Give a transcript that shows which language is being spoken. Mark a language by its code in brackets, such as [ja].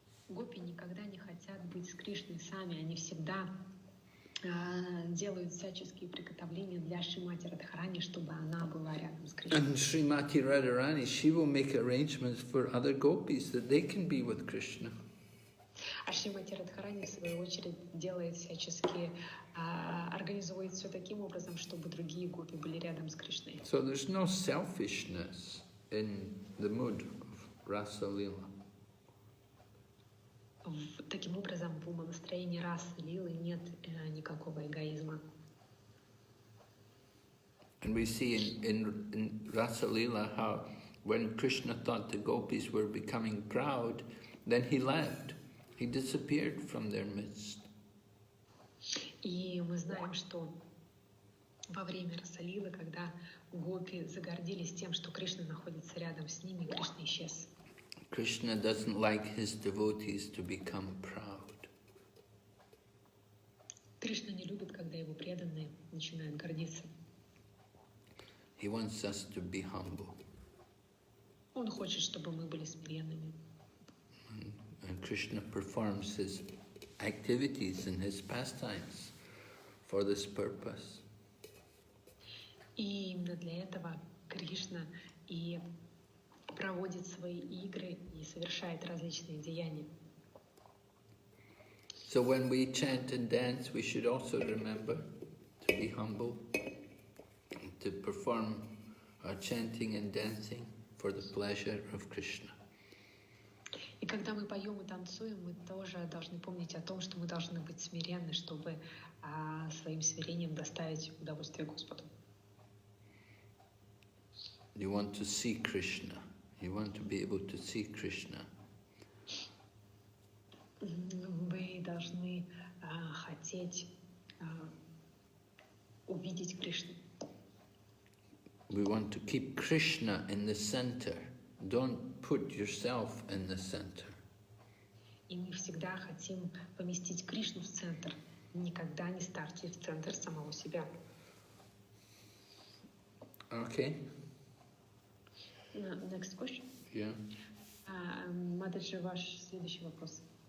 [ru] Гопи никогда не хотят быть с Кришной сами, они всегда делают всяческие приготовления для Шримати Радхарани, чтобы она была рядом с Кришной. [en] And Srimati Radharani, she will make arrangements for other gopis that they can be with Krishna. [ru] А Шримати Радхарани, в свою очередь, делает всяческие, организует все таким образом, чтобы другие гопи были рядом с Кришной. [en] So there's no selfishness in the mood of Rasa Lila. [ru] Таким образом, в умонастроении Раса-лилы нет никакого эгоизма. [en] And we see in Rasa Lila how when Krishna thought the gopis were becoming proud, then he left. He disappeared from their midst. [ru] И мы знаем, что во время Раса-лилы, когда гопи загордились тем, что Кришна находится рядом с ними, Кришна исчез. [en] Krishna doesn't like his devotees to become proud. [ru] Кришна не любит, когда его преданные начинают гордиться. [en] He wants us to be humble. [ru] Он хочет, чтобы мы были смиренными. [en] And Krishna performs his activities and his pastimes for this purpose. [ru] И именно для этого Кришна и проводит свои игры и совершает различные деяния. [en] So when we chant and dance, we should also remember to be humble, to perform our chanting and dancing for the pleasure of Kṛṣṇa. [ru] И когда мы поем и танцуем, мы тоже должны помнить о том, что мы должны быть смиренны, чтобы своим смирением доставить удовольствие Господу. [en] You want to see Kṛṣṇa. You want to be able to see Kṛṣṇa. [ru] Вы должны хотеть увидеть Кришну. [en] We want to keep Kṛṣṇa in the center. Don't put yourself in the center. [ru] И мы всегда хотим поместить Кришну в центр. Никогда не ставьте в центр самого себя. [en] Okay. Next question. Yeah. [ru] Матаджи, ваш следующий вопрос.